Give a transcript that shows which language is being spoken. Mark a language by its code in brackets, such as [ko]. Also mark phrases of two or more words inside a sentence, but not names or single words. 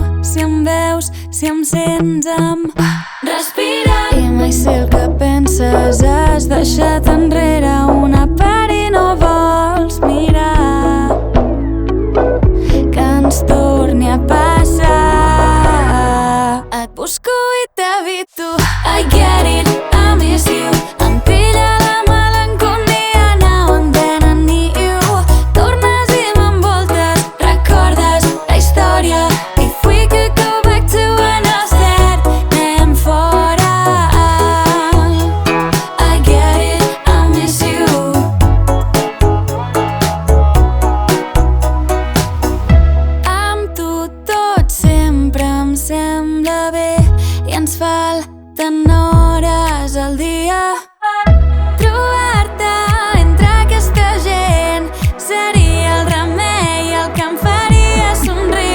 [ca] Si em veus, si em sents, em respira. I mai sé el que penses, has deixat enrere una part i no vols mirar que ens torni a passar. Et busco i t'evito. [en] I get it, I miss you. [ca] Em pilla la melancolia [en] now and then I need you. [ca] Tornes i m'envoltes, recordes la història. [en] If we could go back to when I said [ca] anem fora. [en] I get it, I miss you. [ca] Amb tu tot sempre em sembla bé i ens falten hores al dia. Trobar-te entre aquesta gent seria el remei, el que em faria somriure.